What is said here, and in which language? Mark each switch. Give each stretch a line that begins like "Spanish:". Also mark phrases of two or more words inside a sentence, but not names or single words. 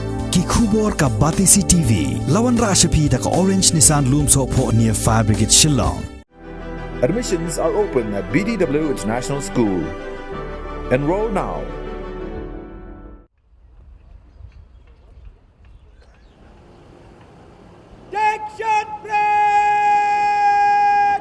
Khasi: ki khubor ka batisi TV lawan rashapi da ka Orange Nissan Loomso pho near Fire Brigade Shillong.
English: Admissions are open at BDW International School. Enroll now. Section break!